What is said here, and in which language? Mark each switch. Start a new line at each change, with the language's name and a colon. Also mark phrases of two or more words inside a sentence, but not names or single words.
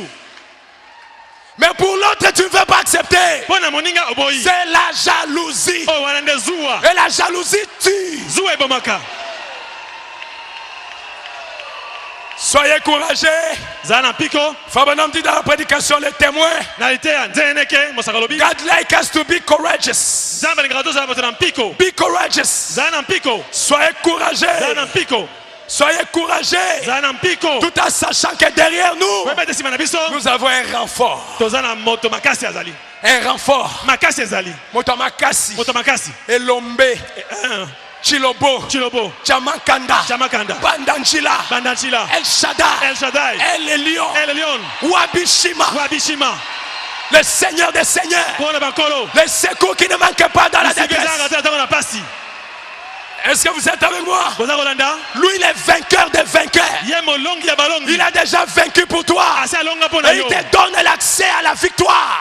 French: Mais pour l'autre, tu ne veux pas accepter. C'est la jalousie. Et la jalousie tue. Soyez courageux. Fabanam dit dans la prédication, les témoins.
English: God like us to be courageous. Be courageous.
French: Soyez courageux. Soyez courageux. Tout en sachant que derrière nous, nous avons un renfort. Un renfort.
Lingala: Motomakasi. Elombe. Chilobo. Chamakanda. Bandanchila. El Shaddai. El Elion. Wabishima.
French: Le Seigneur des Seigneurs. Le secours qui ne manque pas dans la détresse. Est-ce que vous êtes avec moi? Lui, il est vainqueur des vainqueurs. Il a déjà vaincu pour toi. Et il te donne l'accès à la victoire.